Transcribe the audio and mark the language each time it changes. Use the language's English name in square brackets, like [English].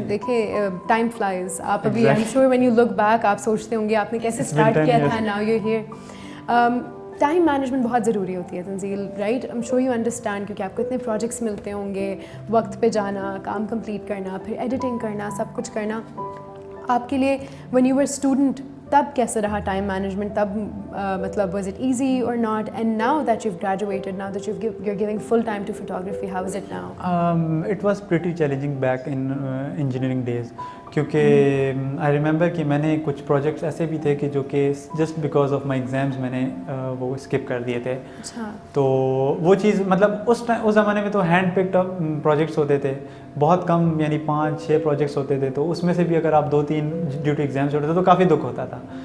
[Urdu] دیکھیں [English] time flies, [Urdu] آپ ابھی [English] I am sure when you look back [Urdu] آپ سوچتے ہوں گے آپ نے کیسے اسٹارٹ کیا تھا, [English] Now you here. [Urdu] Time management بہت ضروری ہوتی ہے تنزیل, right? [English] am sure you understand, [Urdu] کیونکہ آپ کو اتنے پروجیکٹس ملتے ہوں گے, وقت پہ جانا, کام کمپلیٹ کرنا, پھر ایڈیٹنگ کرنا, سب کچھ کرنا. آپ کے لیے [English] when you were student [Urdu] تب کیسے رہا ٹائم مینجمنٹ, تب مطلب [English] was it easy or not, and now that you've graduated, now that you're giving full time to photography, how is it now? It was pretty challenging back in engineering days, [Urdu] کیونکہ [English] I remember [Urdu] کہ میں نے کچھ projects ایسے بھی تھے کہ جو کہ [English] just because of my exams [Urdu] میں نے وہ اسکپ کر دیے تھے. تو وہ چیز مطلب اس زمانے میں تو ہینڈ پکڈ اپ پروجیکٹس ہوتے تھے, بہت کم, یعنی 5-6 پروجیکٹس ہوتے تھے, تو اس میں سے بھی اگر آپ 2-3 ڈیو ٹو ایگزامس ہوتے تھے تو کافی دکھ ہوتا تھا.